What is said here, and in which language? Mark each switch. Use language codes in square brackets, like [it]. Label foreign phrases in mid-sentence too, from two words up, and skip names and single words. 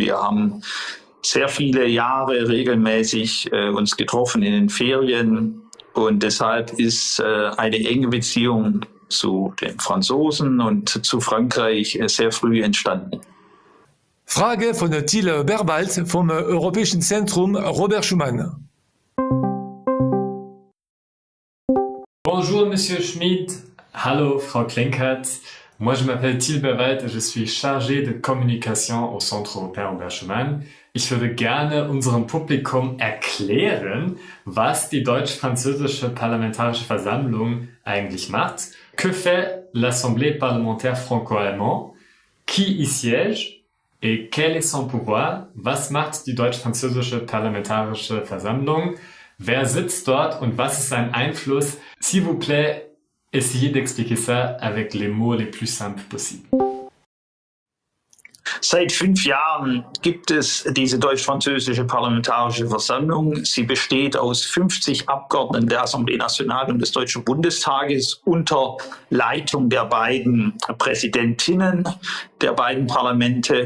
[de] Wir haben sehr viele Jahre regelmäßig uns getroffen in den Ferien und deshalb ist eine enge Beziehung zu den Franzosen und zu Frankreich sehr früh entstanden. Frage von Thiel Berbalt vom Europäischen Zentrum Robert Schuman. [fr] Bonjour Monsieur Schmid, [de] hallo Frau Klinkert. [fr] Moi je m'appelle Thiel Berwelt et je suis chargé de communication au Centre européen Robert Schuman. [de] Ich würde gerne unserem Publikum erklären, was die deutsch-französische Parlamentarische Versammlung eigentlich macht. [fr] Que fait l'Assemblée parlementaire franco-allemand? Qui y siège? Et quel est son pouvoir? [de] Was macht die deutsch-französische Parlamentarische Versammlung? Wer sitzt dort und was ist sein Einfluss? [fr] S'il vous plaît, essayez d'expliquer ça avec les mots les plus simples possibles. [de] Seit 5 Jahren gibt es diese deutsch-französische Parlamentarische Versammlung. Sie besteht aus 50 Abgeordneten der Assemblée Nationale und des Deutschen Bundestages unter Leitung der beiden Präsidentinnen der beiden Parlamente.